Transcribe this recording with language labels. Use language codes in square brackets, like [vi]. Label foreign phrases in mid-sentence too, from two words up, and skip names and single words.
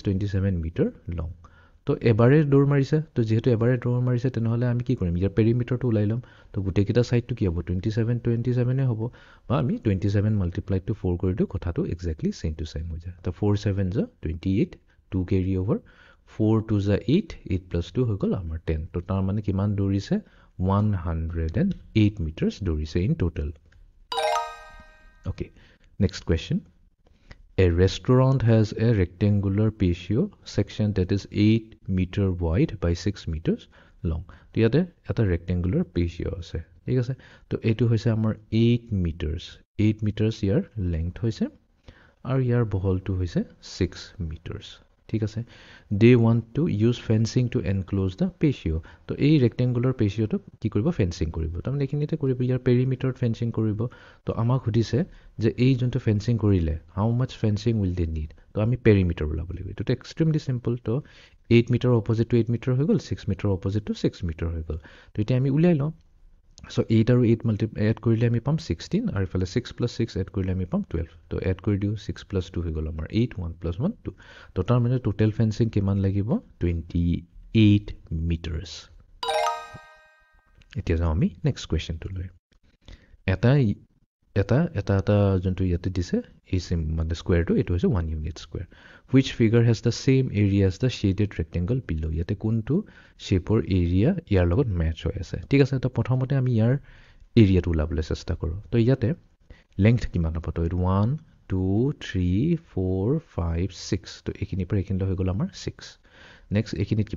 [as] 27 [en] meter long [as] তো এবাৰে দৌৰ মাৰিছে তো যিহেতু এবাৰে দৌৰ মাৰিছে তেনেহ'লে আমি কি কৰিম ইয়াৰ পেৰিমিটাৰটো ওলাই ল'ম তো গোটেইকেইটা ছাইডটো কি হ'ব 27 হ'ব বা আমি 27 [en] multiplied to [as] 4 কৰি দিওঁ কথাটো [en] exactly same to same [as] হৈ যায় তো 4 7 জ 28 2 [en] carry over [as] 4 2 জ 8 8 + 2 হৈ গ'ল আমাৰ 10 তো তাৰ মানে কিমান দৌৰিছে [en] 108 মিটাৰ্ছ দৌৰিছে in total okay next question A restaurant has a rectangular patio section that is 8 meter wide by 6 meters long. [as] তো ইয়াতে এটা [en] rectangular patio [as] আছে ঠিক আছে তো এইটো হৈছে আমাৰ 8 meters ইয়াৰ লেংথ হৈছে আৰু ইয়াৰ বহলটো হৈছে 6 meters ঠিক আছে [en] they want to use fencing to enclose the patio [as] তো এই rectangular patioটো কি কৰিব ফেন্সিং কৰিব তাৰমানে এইখিনিতে কৰিব ইয়াৰ পেৰিমিটাৰত ফেন্সিং কৰিব তো আমাক সুধিছে যে এই যোনটো ফেন্সিং কৰিলে [en] how much fencing will they need [as] তো আমি পেৰিমিটাৰ ওলাব লাগিব এইটো [en] extremely simple [as] তো 8 [en] meter opposite to 8 meter [as] হৈ গ'ল 6 [en] meter opposite to 6 meter [as] হৈ গ'ল তো এতিয়া আমি উলিয়াই লওঁ চ' 8 আৰু 8 এড কৰিলে আমি পাম 16 আৰু ইফালে 6 + 6 এড কৰিলে আমি পাম 12 তো এড কৰি দিওঁ 6 + 2 হৈ গ'ল আমাৰ 8 1 + 1 2 তো তাৰ মানে [en] total fencing [as] কিমান লাগিব 28 মিটাৰ্ছ এতিয়া যাওঁ আমি [en] next questionটোলৈ [as] এটা যোনটো ইয়াতে দিছে এই মানে স্কুৱেৰটো এইটো হৈছে 1 [en] unit square which figure has the same area as the shaded rectangle below [as] ইয়াতে কোনটো [en] shapeৰ area [as] ইয়াৰ লগত মেচ হৈ আছে ঠিক আছে তো প্ৰথমতে আমি ইয়াৰ এৰিয়াটো ওলাবলৈ চেষ্টা কৰোঁ তো ইয়াতে লেংথ কিমান হ'ব তো এইটো 1 2 3 4 5 6 তো এইখিনিৰ পৰা এইখিনিলৈ হৈ গ'ল আমাৰ 6 নেক্সট এইখিনিত কিমান